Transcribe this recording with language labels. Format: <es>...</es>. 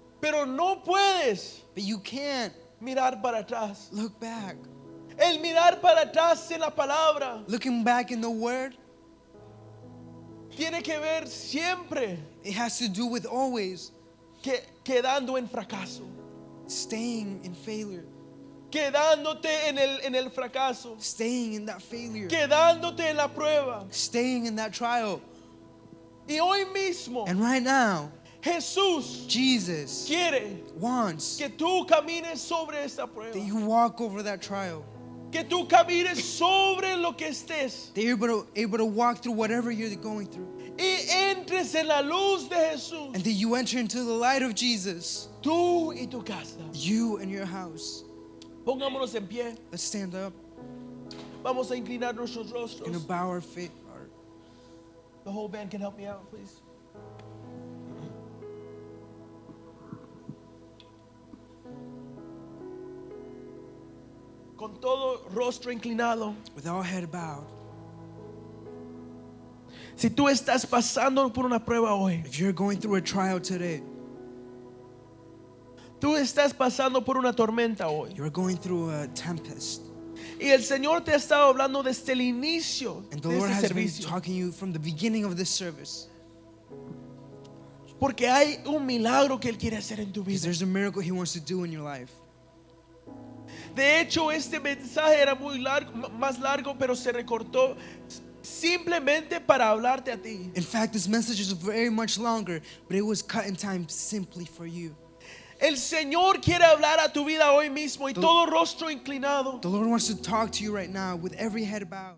<es>Pero no puedes</es> <en>But you can't</en> <es>mirar para atrás.</es> <en>look back.</en> <es>El mirar para atrás en la palabra</es> <en>Looking back in the word,</en> <es>tiene que ver siempre</es> <en>it has to do with always</en> <es>quedando en fracaso.</es> <en>staying in failure.</en> <es>Quedándote en el fracaso.</es> <en>Staying in that failure.</en> <es>Quedándote en la prueba.</es> <en>Staying in that trial.</en> <es>Y hoy mismo</es> <en>And right now,</en> <es>Jesús</es> <en>Jesus</en> <es>quiere</es> <en>wants</en> <es>que tú camines sobre esta</es> <en>that</en> <es>prueba.</es> <en>you walk over that trial.</en> <es>Que tú camines sobre lo que estés.</es> <en>That you're able to walk through whatever you're going through.</en> <es>Y entres en la luz de Jesús.</es> <en>And that you enter into the light of Jesus.</en> <es>Tú y tu casa.</es> <en>You and your house.</en> <es>Pongámonos en pie.</es> <en>Let's stand up.</en> <es>Vamos a inclinar nuestros</es> <en>We're gonna</en> <es>rostros.</es> <en>bow our feet. The whole band can help me out, please.</en> <es>Con todo rostro inclinado.</es> <en>With our head bowed.</en> <es>Si tú estás pasando por una prueba hoy,</es> <en>If you're going through a trial today,</en> <es>tú estás pasando por una tormenta hoy,</es> <en>you're going through a tempest.</en> <es>y el Señor te ha estado hablando desde el inicio</es> <en>And the</en> <es>de</es> <en>Lord</en> <es>este</es> <en>has been</en> <es>servicio,</es> <en>talking to you from the beginning of this service.</en> <es>porque hay un milagro que Él quiere hacer en tu</es> <en>Because</en> <es>vida.</es> <en>there's a miracle He wants to do in your life.</en> <es>De hecho, este mensaje era muy largo, más largo, pero se recortó simplemente para hablarte a ti.</es> <en>In fact, this message is very much longer, but it was cut in time simply for you.</en> <es>El Señor quiere hablar a tu vida hoy mismo y todo rostro inclinado.</es> <en>The Lord wants to talk to you right now with every head bowed.</en>